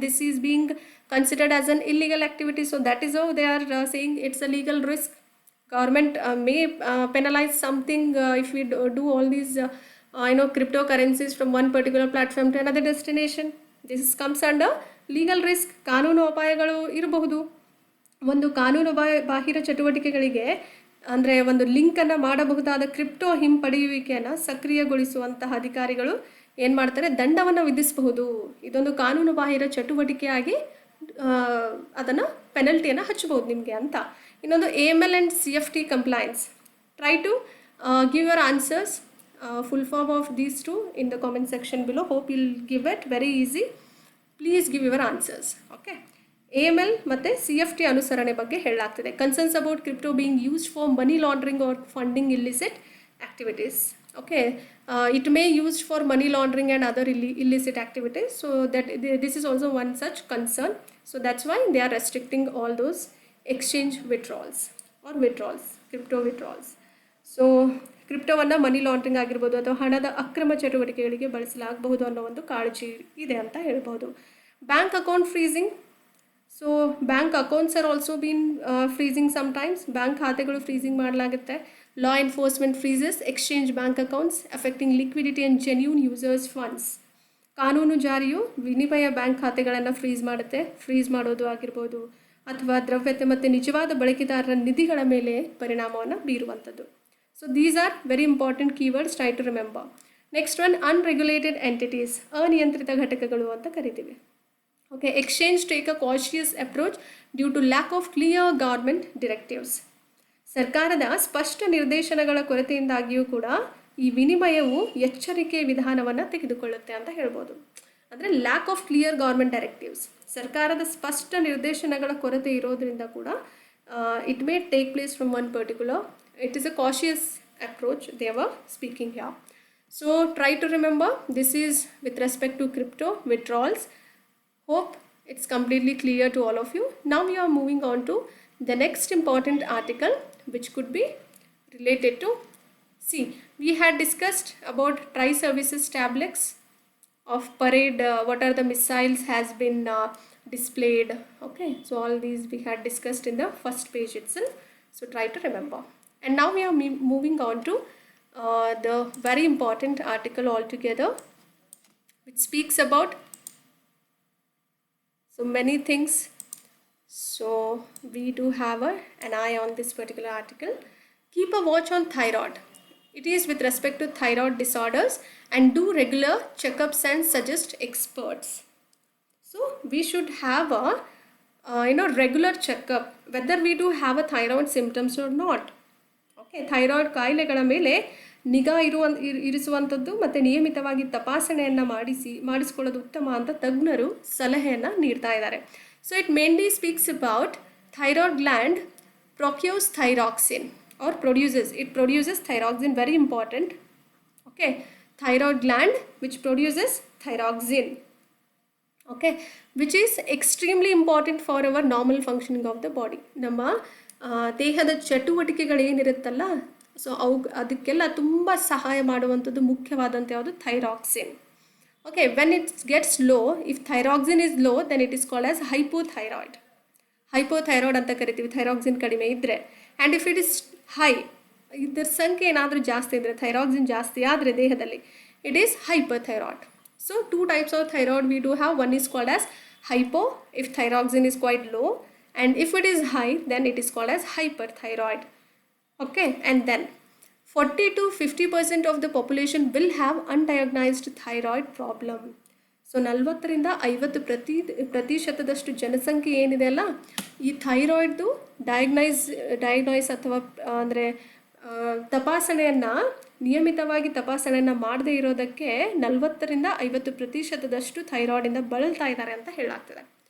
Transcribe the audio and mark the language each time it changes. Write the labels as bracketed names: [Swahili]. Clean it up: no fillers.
[English] This is being considered as an illegal activity, so that is how they are saying it's a legal risk. Government may penalize something if we do all these cryptocurrencies from one particular platform to another destination. This comes under legal risk. [Kannada] ಕಾನೂನು ಅಪಾಯಗಳು ಇರಬಹುದು. ಒಂದು ಕಾನೂನು ಬಾಹಿರ ಚಟುವಟಿಕೆಗಳಿಗೆ ಅಂದರೆ ಒಂದು ಲಿಂಕನ್ನು ಮಾಡಬಹುದಾದ ಕ್ರಿಪ್ಟೋ ಹಿಂಪಡೆಯುವಿಕೆಯನ್ನು ಸಕ್ರಿಯಗೊಳಿಸುವಂತಹ ಅಧಿಕಾರಿಗಳು ಏನು ಮಾಡ್ತಾರೆ, ದಂಡವನ್ನು ವಿಧಿಸಬಹುದು. ಇದೊಂದು ಕಾನೂನು ಬಾಹಿರ ಚಟುವಟಿಕೆಯಾಗಿ ಅದನ್ನು ಪೆನಲ್ಟಿಯನ್ನು ಹಚ್ಚಬಹುದು ನಿಮಗೆ ಅಂತ. ಇನ್ನೊಂದು [English] AML and CFT compliance. Try to give your answers, full form of these two in the comment section below. Hope you'll give it very easy. Please give your answers. Okay. [Kannada] AML ಮತ್ತು CFT ಅನುಸರಣೆ ಬಗ್ಗೆ ಹೇಳಲಾಗ್ತದೆ. [English] Concerns about crypto being used for money laundering or funding illicit activities. Okay. It may used for money laundering and other illicit activities. So that this is also one such concern. So that's why they are restricting all those exchange withdrawals or withdrawals, crypto withdrawals. [Kannada] So ಕ್ರಿಪ್ಟೋವನ್ನು money laundering ಆಗಿರ್ಬೋದು ಅಥವಾ ಹಣದ ಅಕ್ರಮ ಚಟುವಟಿಕೆಗಳಿಗೆ ಬಳಸಲಾಗಬಹುದು ಅನ್ನೋ ಒಂದು ಕಾಳಜಿ ಇದೆ ಅಂತ ಹೇಳ್ಬೋದು. [English] Bank account freezing. So bank accounts are also been freezing sometimes. [Kannada] Bank ಖಾತೆಗಳು ಫ್ರೀಸಿಂಗ್ ಮಾಡಲಾಗುತ್ತೆ. [English] Law enforcement freezes exchange bank accounts affecting liquidity and genuine users funds. [Kannada] ಕಾನೂನು ಜಾರಿಯು ವಿನಿಮಯ ಬ್ಯಾಂಕ್ ಖಾತೆಗಳನ್ನು ಫ್ರೀಸ್ ಮಾಡುತ್ತೆ. ಫ್ರೀಸ್ ಮಾಡೋದು ಆಗಿರ್ಬೋದು ಅಥವಾ ದ್ರವ್ಯತೆ ಮತ್ತು ನಿಜವಾದ ಬಳಕೆದಾರರ ನಿಧಿಗಳ ಮೇಲೆ ಪರಿಣಾಮವನ್ನು ಬೀರುವಂಥದ್ದು. [English] So these are very important keywords, try to remember. Next one, unregulated entities, [Kannada] ಅನಿಯಂತ್ರಿತ ಘಟಕಗಳು ಅಂತ ಕರಿತೀವಿ. [English] Okay, exchange take a cautious approach due to lack of clear government directives. [Kannada] ಸರ್ಕಾರದ ಸ್ಪಷ್ಟ ನಿರ್ದೇಶನಗಳ ಕೊರತೆಯಿಂದಾಗಿಯೂ ಕೂಡ ಈ ವಿನಿಮಯವು ಎಚ್ಚರಿಕೆ ವಿಧಾನವನ್ನು ತೆಗೆದುಕೊಳ್ಳುತ್ತೆ ಅಂತ ಹೇಳ್ಬೋದು. ಅಂದರೆ [English] lack of clear government directives, [Kannada] ಸರ್ಕಾರದ ಸ್ಪಷ್ಟ ನಿರ್ದೇಶನಗಳ ಕೊರತೆ ಇರೋದ್ರಿಂದ ಕೂಡ [English] It may take place from one particular. It is a cautious approach they were speaking here. So try to remember, this is with respect to crypto withdrawals. Hope it's completely clear to all of you. Now we are moving on to the next important article which could be related to, see, we had discussed about tri-services tablets of parade, what are the missiles has been displayed. Okay, so all these we had discussed in the first page itself. So try to remember. And now we are moving on to the very important article altogether, which speaks about so many things. So we do have an eye on this particular article. Keep a watch on thyroid. It is with respect to thyroid disorders and do regular checkups and suggest experts. So we should have a regular checkup whether we do have a thyroid symptoms or not. [Kannada] Okay, thyroid ಕಾಯಿಲೆಗಳ ಮೇಲೆ ನಿಗಾ ಇರಿಸುವಂಥದ್ದು ಮತ್ತು ನಿಯಮಿತವಾಗಿ ತಪಾಸಣೆಯನ್ನು ಮಾಡಿಸ್ಕೊಳ್ಳೋದು ಉತ್ತಮ ಅಂತ ತಜ್ಞರು ಸಲಹೆಯನ್ನು ನೀಡ್ತಾ ಇದ್ದಾರೆ. [English] So it mainly speaks about thyroid gland procures thyroxine or produces thyroxine, very important. Okay, thyroid gland which produces thyroxine, okay, which is extremely important for our normal functioning of the body. [Kannada] ನಮ್ಮ ದೇಹದ ಚಟುವಟಿಕೆಗಳು ಏನಿರುತ್ತಲ್ಲ, so ಅದಕ್ಕೆಲ್ಲ ತುಂಬ ಸಹಾಯ ಮಾಡುವಂಥದ್ದು ಮುಖ್ಯವಾದಂಥ ಯಾವುದು, thyroxine. [English] okay, when it gets low, if thyroxine is low then it is called as hypothyroid [Kannada] ಅಂತ ಕರಿತೀವಿ, ಥೈರಾಕ್ಸಿನ್ ಕಡಿಮೆ ಇದ್ದರೆ. [English] and if it is high, [Kannada] ಇದರ ಸಂಖ್ಯೆ ಏನಾದರೂ ಜಾಸ್ತಿ ಇದ್ದರೆ, ಥೈರಾಕ್ಸಿನ್ ಜಾಸ್ತಿ ಆದರೆ ದೇಹದಲ್ಲಿ, [English] It is hyperthyroid. So 2 types of thyroid we do have. One is called as hypo if thyroxine is quite low, and if it is high then it is called as hyperthyroid. Okay, and then 40 to 50% of the population will have undiagnosed thyroid problem. [Kannada] So 40ರಿಂದ 50% ಜನಸಂಖ್ಯೆ ಏನಿದೆ ಅಲ್ಲ, ಈ ಥೈರಾಯ್ಡ್ದು diagnose ಅಥವಾ ಅಂದರೆ ತಪಾಸಣೆಯನ್ನು ನಿಯಮಿತವಾಗಿ ತಪಾಸಣೆಯನ್ನು ಮಾಡದೇ ಇರೋದಕ್ಕೆ 40ರಿಂದ 50% ಥೈರಾಯ್ಡಿಂದ ಬಳಲ್ತಾ ಇದ್ದಾರೆ ಅಂತ ಹೇಳಲಾಗ್ತದೆ.